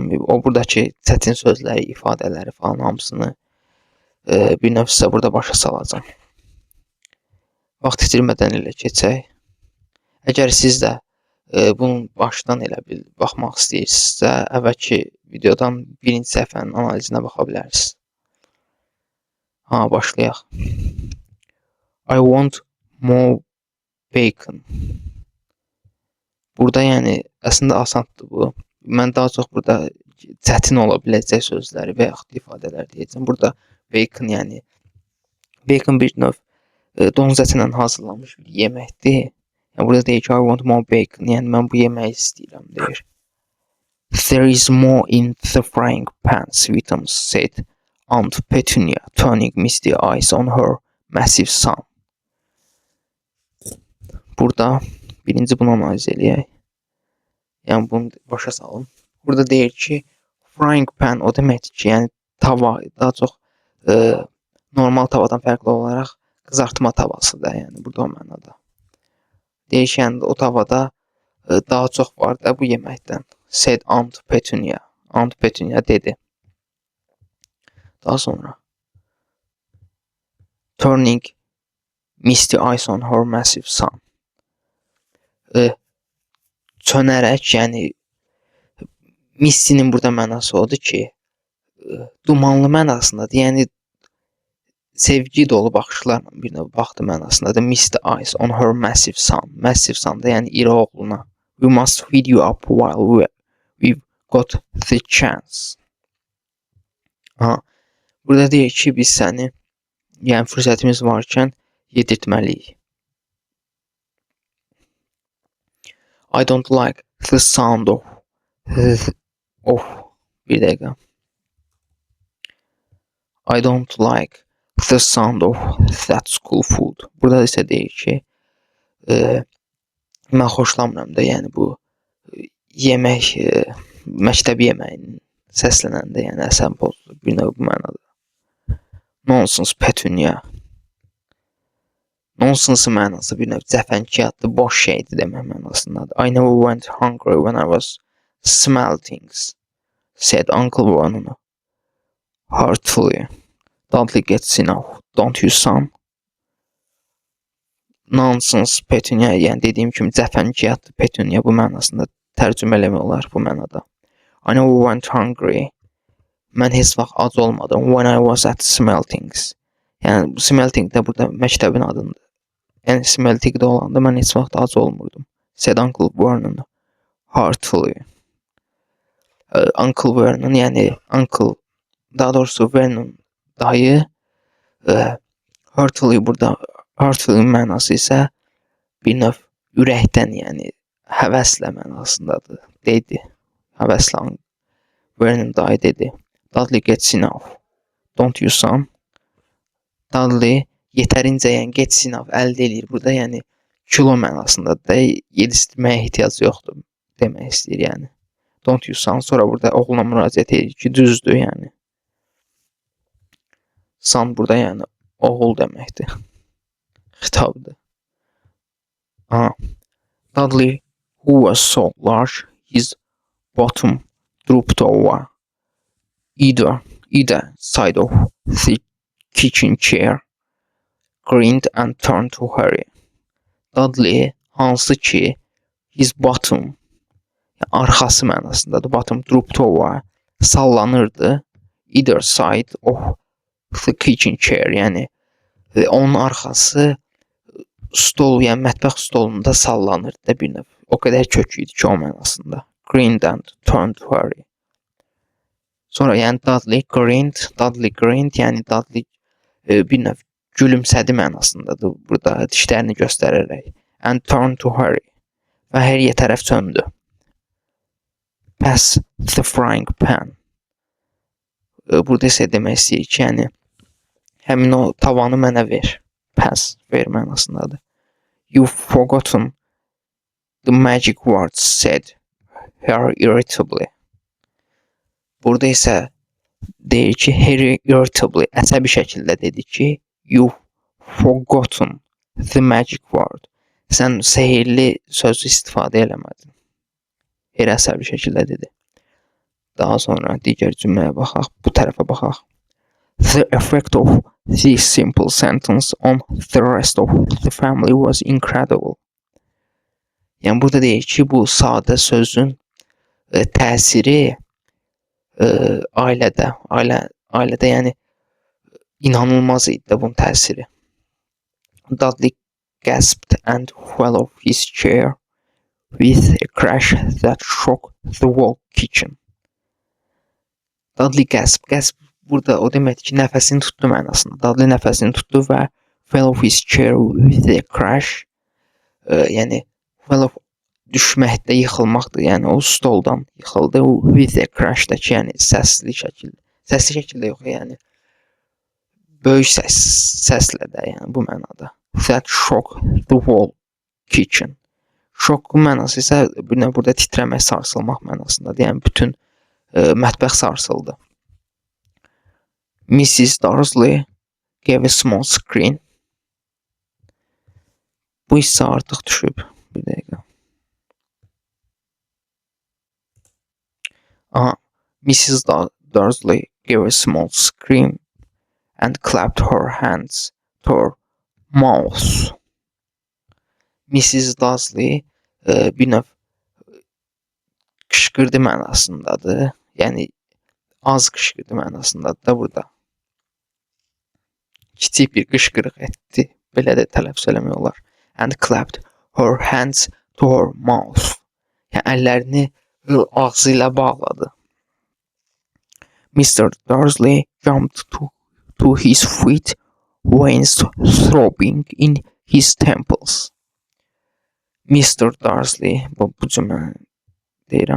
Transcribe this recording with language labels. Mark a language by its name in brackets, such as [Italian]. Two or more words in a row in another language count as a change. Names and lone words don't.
[Azerbaijani] O buradakı çətin sözləri, ifadələri falan hamısını bir növ sizə burada başa salacağam. Vaxt itirmədən elə keçək. Əgər siz də bunun başdan elə bil baxmaq istəyirsinizsə, əvvəlki videodan birinci səhifənin analizinə baxa bilərsiniz. Başlayaq. [English] I want more bacon. [Azerbaijani] Burada yəni əslində asandır bu. Mən daha çox burada çətin ola biləcək sözləri və yaxud ifadələr deyəcəm. Burada bacon, yəni bacon bir növ donuz ətindən hazırlanmış bir yeməkdir. Yəni burada deyir ki, [English] I want more bacon. [Azerbaijani] Yəni mən bu yeməyi istəyirəm deyir. [English] There is more in the frying pan, Sweetums said Aunt Petunia, turning misty eyes on her massive son. [Azerbaijani] Burada birinci bunu analiz eləyək. Yəni bunu başa salın. Burada deyir ki, frying pan o deməkdir ki, yəni tava, daha çox normal tavadan fərqli olaraq qızartma tavasıdır. Yəni burada o mənada. Deyir ki, yəni o tavada daha çox var da bu yeməkdən. [English] Said Aunt Petunia. Aunt Petunia [Azerbaijani] dedi. Daha sonra [English] turning misty eyes on her massive son. [Azerbaijani] Çönərək, yəni Misty'nin burada mənası odur ki, dumanlı mənasındadır. Yəni sevgi dolu baxışlarla bir növ baxdı mənasındadır. [English] Misty eyes on her massive son. Massive son [Azerbaijani] da yəni iri oğluna. [English] We must feed you up while we've got the chance. [Azerbaijani] Burada deyir ki, biz səni, yəni fürsətimiz varkən yedirtməliyik. [English] I don't like the sound of [Azerbaijani] bir dəqiqə. [English] I don't like the sound of that school food. [Azerbaijani] Burada isə deyir ki, mən xoşlamıram da, yəni bu yemək, məktəb yeməyinin səslənəndə, yəni əsəb pozulur bir növ bu mənada. [English] Nonsense Petunia. [Azerbaijani] Nonsense mənası bir növ cəfəngiyatdır, boş şeydir demək mənasındadır. [English] I never went hungry when I was smelting, said Uncle Vernon heartfully. Dudley gets enough, don't you son? Nonsense Petunia, [Azerbaijani] yəni dediyim kimi cəfəngiyatdır Petunia bu mənasında tərcümə eləmək olar bu mənada. [English] I never went hungry. [Azerbaijani] Mən heç vaxt ac olmadım. [English] When I was at Smeltings. [Azerbaijani] Yəni Smelting də burada məktəbin adındır. Yəni Smeltingdə olanda mən heç vaxt ac olmurdum. [English] Said Uncle Vernon heartfully. Uncle Vernon, [Azerbaijani] yəni Uncle, daha doğrusu Vernon dayı, heartfully burada, heartfully mənası isə bir növ ürəkdən, yəni həvəslə mənasındadır. Dedi, həvəslə Vernon dayı dedi. [English] Dudley gets enough, don't you son? [Azerbaijani] Dudley yetərincə, yəni [English] gets enough [Azerbaijani] əldə edir. Burada yəni kilo mənasındadır da, yedistirməyə ehtiyac yoxdur demək istəyir yəni. [English] Don't you son, [Azerbaijani] sonra burada oğluna müraciət edir ki, düzdür yəni. Son burada yəni oğul deməkdir. Xitabdır. [English] Dudley, who was so large, his bottom drooped over either side of the kitchen chair, grinned and turned to Harry. Dudley, [Azerbaijani] hansı ki, [English] his bottom, [Azerbaijani] arxası mənasındadır. [English] Bottom drooped over, [Azerbaijani] sallanırdı. [English] Either side of the kitchen chair, [Azerbaijani] yəni onun arxası stol, yəni mətbəx stolunda sallanırdı da bir növ. O qədər kök idi ki, o mənasında. [English] Grinned and turned to Harry. [Azerbaijani] Sonra yəni Dudley grinned, yəni Dudley bir növ gülümsədi mənasındadır burada dişlərini göstərərək. [English] And turned to Harry. [Azerbaijani] Və Harry'yə tərəf döndü. [English] Pass the frying pan. [Azerbaijani] Burada isə demək istəyir ki, yəni həmin o tavanı mənə ver. Pass ver mənasındadır. [English] You've forgotten the magic words, said her irritably. [Azerbaijani] Burada isə deyir ki, [English] her irritably [Azerbaijani] əsəbi şəkildə dedi ki, [English] you've forgotten the magic word. [Azerbaijani] Sən sehirli sözü istifadə eləmədin. Her əsəbi şəkildə dedi. Daha sonra digər cümləyə baxaq, bu tərəfə baxaq. [English] The effect of this simple sentence on the rest of the family was incredible. [Azerbaijani] Yəni burada deyir ki, bu sadə sözün təsiri ailədə yəni inanılmaz idi bunun təsiri. [English] Dudley gasped and fell off his chair with a crash that shook the whole kitchen. [Azerbaijani] Dudley gasp burada o deməkdir ki, nəfəsini tutdu mənasında. Dudley nəfəsini tutdu və [English] fell off his chair with a crash. [Azerbaijani] Yəni [English] fell off [Azerbaijani] düşməkdə, yıxılmaqdır. Yəni o stoldan yıxıldı. [English] With a crash- [Azerbaijani] dakı, yəni səsli şəkildə yox, yəni böyük səslə də, yəni bu mənada. [English] That shook the whole kitchen. [Azerbaijani] Şok mənası isə burada titrəmək, sarsılmaq mənasındadır. Yəni bütün mətbəx sarsıldı. [English] Mrs. Darsley gave a small scream. [Azerbaijani] Bu hissə artıq düşüb. Bir dəqiqə. [English] Mrs. Darsley gave a small scream and clapped her hands to her mouth. Mrs. [Azerbaijani] Darsley bir növ qışqırdı mənasındadır. Yəni az qışqırdı mənasındadır da burada. Kiçik bir qışqırıq etdi. Belə də tələffüz eləmək olar. [English] And clapped her hands to her mouth. [Azerbaijani] Yəni əllərini ağzı ilə bağladı. [English] Mr. Darsley jumped to his feet, veins throbbing in his temples. Mr. [Azerbaijani] Darsley, bu cümlə deyirəm.